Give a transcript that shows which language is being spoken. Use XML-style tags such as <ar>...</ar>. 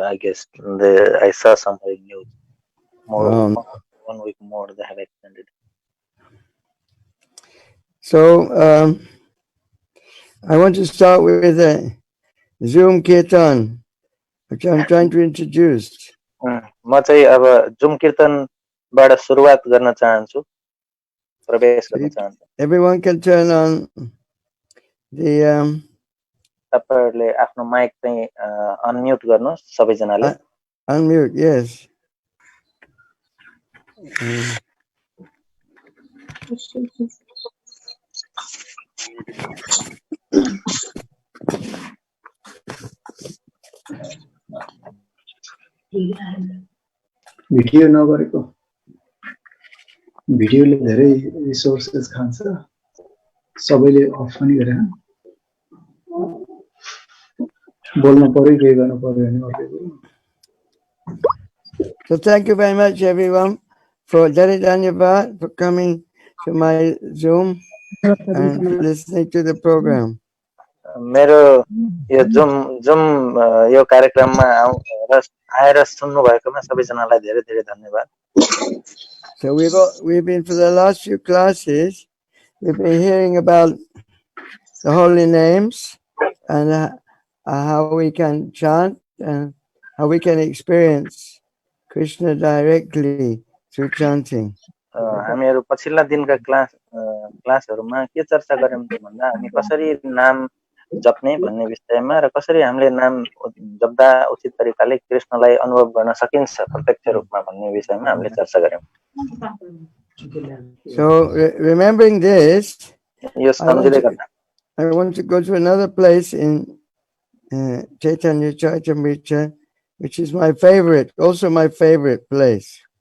<en>I guess I saw somewhere in news. More 1 week more they have extended. So I want to start with a Zoom Kirtan, which I'm trying to introduce.</en> <ne>म चाहिँ अब zoom कीर्तनबाट सुरुवात गर्न चाहन्छु, प्रवेश गर्न चाहन्छु.</ne> <en>Everyone can turn on the</en> <ne>तपाईहरुले आफ्नो माइक चाहिँ अनम्युट गर्नुहोस् सबैजनाले.</ne> <en>Unmute, yes.</en> <ne>भिडियो नगरेको भिडियोले धेरै रिसोर्सेस खान्छ सबैले अफ पनि गरेन बोल्न पर्यो के गर्न पर्यो नि अर्को.</ne> <en>So thank you very much everyone for Dhanyavad for coming to my Zoom and listening to the program.</en> <ne>मेरो यो जुम यो कार्यक्रममा आएर सुन्नु भएकोमा सबैजनालाई धेरै धेरै धन्यवाद.</ne> <en>So we've been for the last few classes we've been hearing about the holy names and how we can chant and how we can experience Krishna directly through chanting.</en> <ne>हामीहरु पछिल्ला दिनका क्लासहरुमा के चर्चा गर्यौं भन्दा हामी कसरी नाम जप्ने भन्ने विषयमा र कसरी हामीले नाम जप्दा उचित तरिकाले कृष्णलाई अनुभव गर्न सकिन्छ प्रत्यक्ष रूपमा भन्ने विषयमा हामीले चर्चा गर्यौं.</ne> <en>So remembering this, I want to go to another place in Caitanya Katha, which is my favorite, also my favorite place.</en>